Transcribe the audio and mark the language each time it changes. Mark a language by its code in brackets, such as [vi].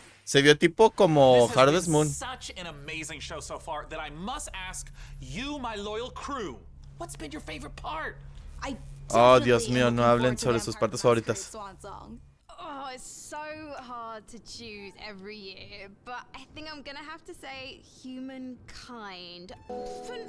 [es] Se vio tipo como Harvest Moon. [en] Such an amazing show so far that I must ask you, my loyal crew, what's been your favorite part? [es] Oh, Dios mío, no hablen sobre sus partes favoritas. [en] Oh, it's so hard to choose every year, but I think I'm gonna have to say humankind for no particular reason.